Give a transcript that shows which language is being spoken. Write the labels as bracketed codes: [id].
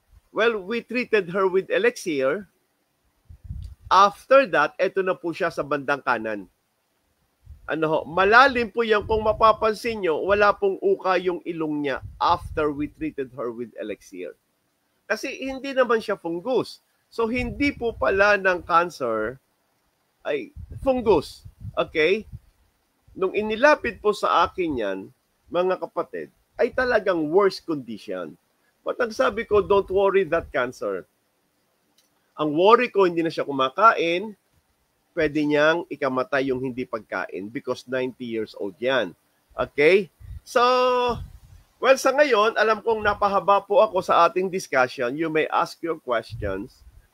[en] Well, we treated her with elixir. [tl] After that, eto na po siya sa bandang kanan. Malalim po yan. Kung mapapansin nyo, wala pong uka yung ilong niya [en] after we treated her with elixir. [tl] Kasi hindi naman siya fungus. So, hindi po pala ng cancer ay fungus. Okay? Nung inilapit po sa akin yan, mga kapatid, ay talagang [en] worse condition. But [tl] ang sabi ko, [en] don't worry that cancer. [tl] Ang worry ko, hindi na siya kumakain, pwede niyang ikamatay yung hindi pagkain [en] because 90 years old [tl] yan. Okay? So, well, sa ngayon, alam kong napahaba po ako sa ating discussion. [en] You may ask your questions.